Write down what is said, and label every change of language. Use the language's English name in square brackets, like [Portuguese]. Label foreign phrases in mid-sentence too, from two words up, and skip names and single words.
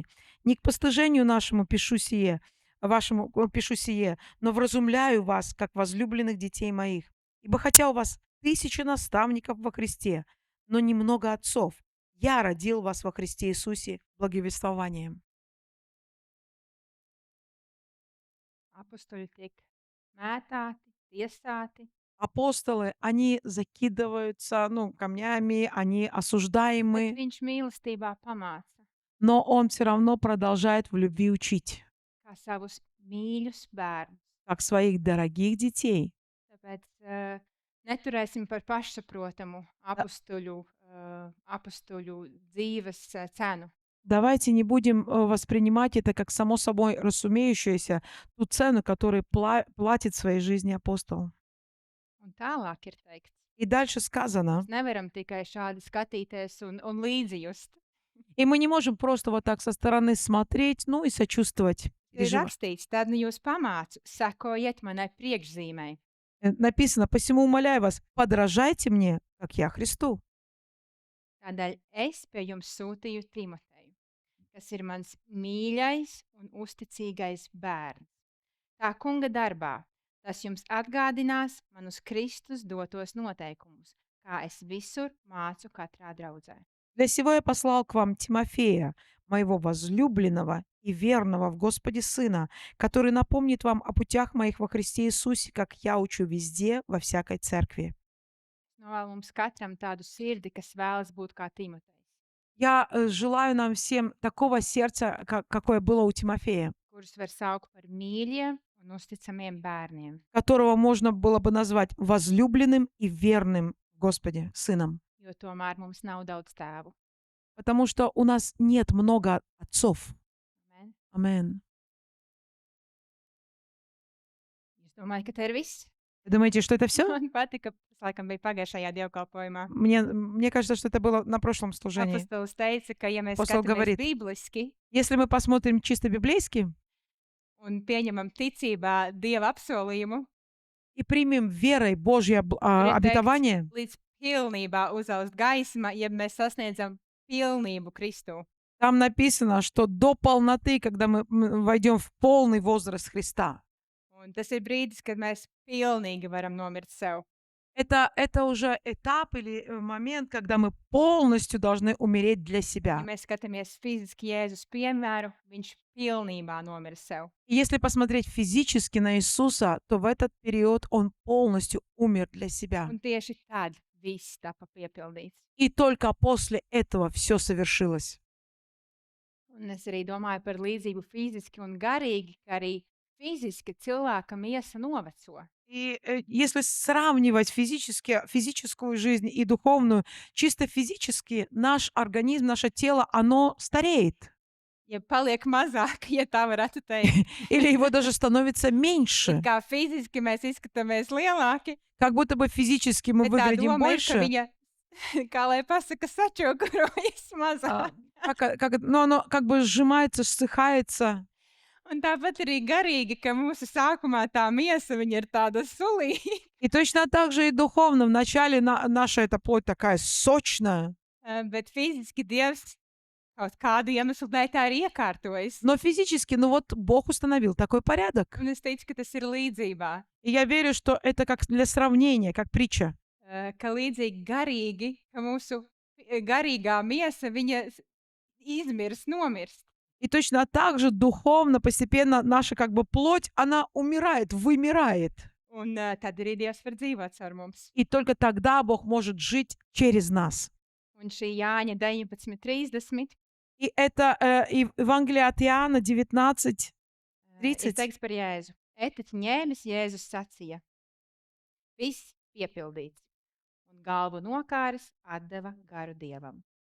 [Russian] Не к постыжению нашему пишу сие, пишу сие, но вразумляю вас, как возлюбленных детей моих. Ибо хотя у вас 1000 наставников во Христе, но немного отцов, я родил вас во Христе Иисусе благовествованием. [Latvian] Apustuļi tiek mētāti, tiesāti, [Russian] Апостолы, они закидываются, камнями, они [Latvian] bet [Russian] осуждаемы, [Latvian] viņš mīlestībā pamāca [Russian] но он все равно продолжает в любви учить, [Latvian] kā savus mīļus bērnus. [Russian] как своих дорогих детей. [Latvian] Tāpēc neturēsim par pašsaprotamu apustuļu apstuļu dzīves cenu. [Russian] Давайте не будем воспринимать это как само собой разумеющееся, ту цену, которую платит в своей жизни апостол. [Latvian] Un tālāk ir teikts, [Russian] И дальше [Latvian] mēs [Russian] сказано, [Latvian] nevaram tikai šādi skatīties un līdzjust. [Russian] и мы не можем просто вот так со стороны смотреть, ну и сочувствовать, [Latvian] Ir [Russian] переживать. [Latvian] rakstīts, tad nu jūs pamācu, sekojiet manai priekšzīmei. [Russian] Написано, посему умоляю вас, подражайте мне, как я Христу. [Latvian] Tādēļ es pie jums sūtīju Timoteju, kas ir mans mīļais un uzticīgais bērns. Tā kunga darbā tas jums atgādinās manus Kristus dotos noteikumus, kā es visur mācu katrā draudzē. [Russian] Для сего я послал к вам Тимофея, моего возлюбленного и верного в Господе Сына, который напомнит вам о путях моих во Христе Иисусе, как я учу везде, во всякой церкви. [Latvian] Novēlu mums katram tādu sirdi, kas vēlas būt kā Timotejs, [Russian] Я желаю нам всем такого сердца, какое было у Тимофея, [Latvian] kurus var saukt par mīļiem un uzticamiem bērniem, [Russian] которого можно было бы назвать возлюбленным и верным в Господе Сыном. [Latvian] jo tomēr mums nav daudz tēvu. [Russian] Потому что у нас нет много отцов. [Latvian] Amen. [Russian] Амен. [Latvian] Jūs domājat, ka tā ir viss? [Russian] Вы думаете, что это все? [Latvian] Man patika, tas laikam bija pagājušajā dievkalpojumā. [Russian] Мне кажется, что это было на прошлом служении. [Latvian] Apostols teica, ka ja mēs Apostoli skatāmies [Russian] говорит, [Latvian] bibliski [Russian] Если мы посмотрим чисто библейски [Latvian] un pieņemam ticībā Dieva apsolījumu, [Russian] и примем верой Божье [Latvian] tur ir teikts, [Russian] обетование, [Latvian] līdz pilnībā uzaust gaisma, ja mēs sasniedzam pilnību Kristū. [Russian] там написано, что до полноты, когда мы войдем в полный возраст Христа, [Latvian] Un tas ir brīdis, kad mēs pilnīgi varam nomirt sev. [Russian] это уже этап или момент, когда мы полностью должны умереть для [Latvian] Ja [Russian] себя. [Latvian] mēs skatāmies fiziski Jēzus piemēru, viņš pilnībā nomira sev. [Russian] И если посмотреть физически на Иисуса, то в этот период Он полностью умер для себя. [Latvian] Un tieši tad viss tapa piepildīts. [Russian] И только после этого все совершилось. [Latvian] Un es arī domāju par līdzību fiziski un garīgi, ka arī fiziski cilvēka miesa noveco. [Russian] И если сравнивать физическую жизнь и духовную, чисто физически наш организм, наше тело, оно стареет. [Latvian] Ja paliek mazāk, ja tā varētu teikt, [Russian] Или его даже становится [Latvian] it [Russian] меньше. [Latvian] kā fiziski mēs izskatāmies lielāki, [Russian] Как будто бы физически мы [Latvian] bet tā [Russian] выглядим [Latvian] doma ir, ka [Russian] больше. [Latvian] viņa, kā lai pasaka, sačokurojas mazāk. [Russian] Но оно как бы сжимается, ссыхается. [Latvian] Un tāpat arī garīgi, ka mūsu sākumā tā miesa, viņa ir tāda sulīga, [Russian] И точно так же и духовно. Вначале наша эта плоть такая сочная, [Latvian] bet fiziski Dievs kaut kādu iemeslu dēļ tā ir iekārtojis. [Russian] но физически, ну вот Бог установил такой порядок. [Latvian] Un es ticu, ka tas ir līdzībā, [Russian] И я верю, что это как для сравнения, как притча. [Latvian] ka līdzīgi garīgi, ka mūsu garīgā miesa, viņa izmirs, nomirst. [Russian] И точно так же духовно постепенно наша как бы плоть, она умирает, вымирает. [Latvian] Un tad arī Dievs var dzīvot caur mums. [Russian] И только тогда Бог может жить через нас. [Latvian] Un šī Jāņa 19:30 [Russian] И это Евангелие от Иоанна 19, [Latvian] ir [Russian] 30. [Latvian] teikts par Jēzu. Etiķi ņēmis Jēzus sacīja. Viss piepildīts. Un galvu nokāris atdeva garu Dievam.